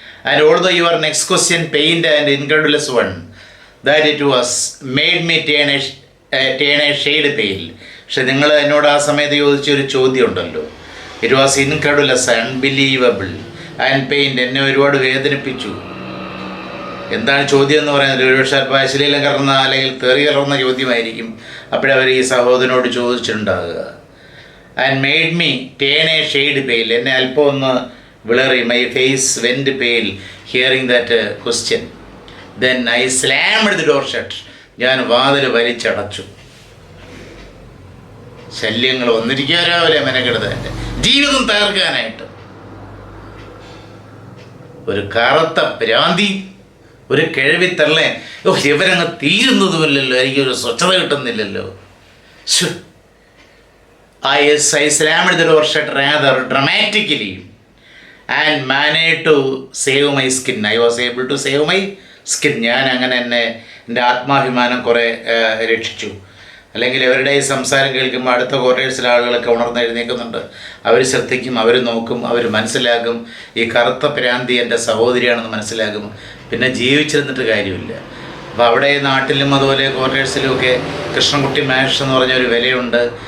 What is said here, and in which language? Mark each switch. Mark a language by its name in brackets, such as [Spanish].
[English] And although your next question pained and incredulous one, that it was made me turn a shade pale. [Malayalam] പക്ഷെ നിങ്ങൾ എന്നോട് ആ സമയത്ത് ചോദിച്ചൊരു ചോദ്യം ഉണ്ടല്ലോ, [English] It was incredulous, unbelievable and pained. [Malayalam] എന്നെ ഒരുപാട് വേദനിപ്പിച്ചു. എന്താണ് ചോദ്യം എന്ന് പറയുന്നത്? ഒരുപക്ഷെ അല്പം അശ്ലീലം കലർന്ന അല്ലെങ്കിൽ തെറി കലർന്ന ചോദ്യമായിരിക്കും. അപ്പോഴവർ ഈ സഹോദരനോട് ചോദിച്ചിട്ടുണ്ടാകുക. [English] And made me turn a shade pale. [Malayalam] എന്നെ അല്പം ഒന്ന് വിളറി. [English] My face went pale hearing that question. Then I slammed the door shut. [Malayalam] ഞാൻ വാതിൽ വലിച്ചടച്ചു. ശല്യങ്ങൾ വന്നിരിക്കുക രാവിലെ മെനക്കെടുത്ത എൻ്റെ ജീവിതം തകർക്കാനായിട്ട്. ഒരു കറുത്ത ഭ്രാന്തി, ഒരു കിഴവിത്തള്ളേ. ഇവരങ്ങ് തീരുന്നതുമില്ലല്ലോ, എനിക്കൊരു സ്വച്ഛത കിട്ടുന്നില്ലല്ലോ. [English] I slammed the door shut rather dramatically and managed to save my skin. I was able to save my skin. [Malayalam] ഞാൻ അങ്ങനെ എൻ്റെ ആത്മാഭിമാനം കുറേ രക്ഷിച്ചു. അല്ലെങ്കിൽ അവരുടെ ഈ സംസാരം കേൾക്കുമ്പോൾ അടുത്ത ക്വാർട്ടേഴ്സിലെ ആളുകളൊക്കെ ഉണർന്നെഴുന്നേൽക്കുന്നുണ്ട്. അവർ ശ്രദ്ധിക്കും, അവർ നോക്കും, അവർ മനസ്സിലാക്കും ഈ കറുത്ത ഭ്രാന്തി എൻ്റെ സഹോദരിയാണെന്ന് മനസ്സിലാക്കും. പിന്നെ ജീവിച്ചിരുന്നിട്ട് കാര്യമില്ല. അപ്പോൾ അവിടെ നാട്ടിലും അതുപോലെ ക്വാർട്ടേഴ്സിലും ഒക്കെ കൃഷ്ണൻകുട്ടി മാഷ് എന്ന് പറഞ്ഞൊരു വിലയുണ്ട്.